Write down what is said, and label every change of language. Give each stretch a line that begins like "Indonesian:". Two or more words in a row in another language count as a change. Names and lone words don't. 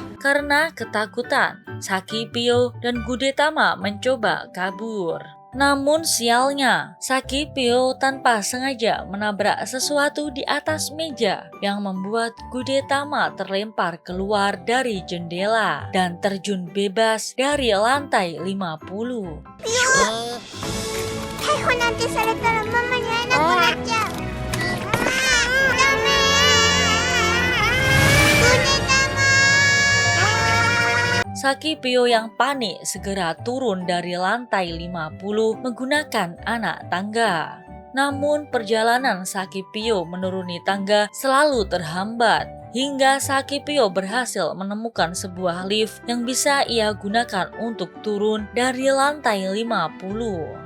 Indonesian: Karena ketakutan, Sakipio dan Gudetama mencoba kabur. Namun sialnya, Sakipio tanpa sengaja menabrak sesuatu di atas meja yang membuat Gudetama terlempar keluar dari jendela dan terjun bebas dari lantai 50.
Japanese: 逮捕なんてされたらママに会えなくなっちゃう。ダメー。Gudetama.
Indonesian: Sakipio yang panik segera turun dari lantai 50 menggunakan anak tangga. Namun perjalanan Sakipio menuruni tangga selalu terhambat hingga Sakipio berhasil menemukan sebuah lift yang bisa ia gunakan untuk turun dari lantai 50.